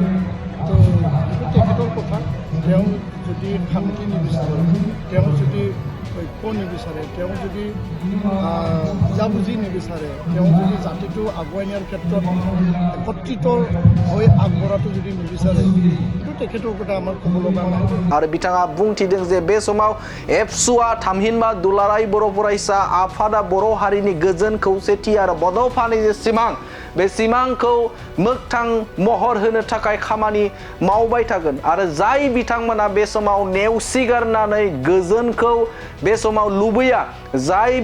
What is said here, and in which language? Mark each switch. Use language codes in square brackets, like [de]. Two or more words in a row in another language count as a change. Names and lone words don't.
[as] তো এইটো তেখেতৰ কথা তেওঁ যদি শান্তি নিবিচাৰে তেওঁ যদি ঐক্য নিবিচাৰে তেওঁ যদি বুজাবুজি নিবিচাৰে তেওঁ যদি জাতিটো আগুৱাই নিয়াৰ ক্ষেত্ৰত একত্ৰিত হৈ আগবঢ়াটো যদি নিবিচাৰে এইটো তেখেতৰ কথা আমাৰ ক'ব লগা নাই। [brx] आरो बिथाङा बुंथिदों जे बे समाव एबसुआ थामहिनबा दुलाराय बर' फरायसा आफादा बर' हारिनि गोजोन खौसेथि आरो बड'फानि जे सिमां बे सिमांखौ मोगथां महर होनो थाखाय खामानि मावबाय थागोन आरो जाय बिथांमोना बे समाव नेवसिगारनानै गोजोनखौ बे समाव लुबैया जाय